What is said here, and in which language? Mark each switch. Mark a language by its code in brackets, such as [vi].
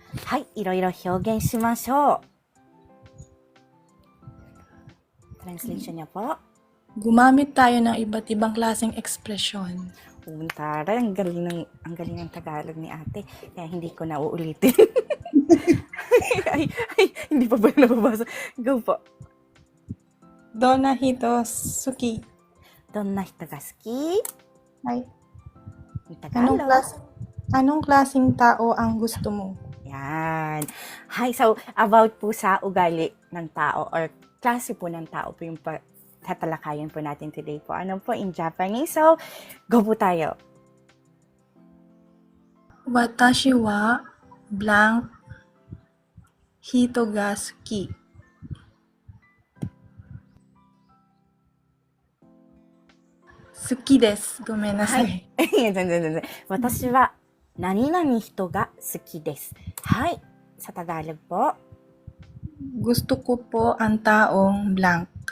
[ja] はい、いろいろ表現しましょう。 [tl] Translation niya po. Gumamit tayo ng iba't ibang klaseng ekspresyon. Tara, ang galing ng Tagalog ni ate. Kaya hindi ko na uulitin. Hindi pa ba yung nababasa? Go po. [ja] Donna hito suki. どんな人が好き? Ay, [tl] Ang Tagalog. anong klaseng tao ang gusto mo? Yan. [en] Hi, so about [tl] po sa ugali ng tao or klase po ng tao po yung tatalakayan po natin today po. Ano po in Japanese? So, go po tayo. [ja] Watashi wa blank hito ga suki. Suki desu. Gomennasai. 全然。私は何々人が好きです。はい。 [tl] Sa Tagalog po. Gusto ko po ang taong blank.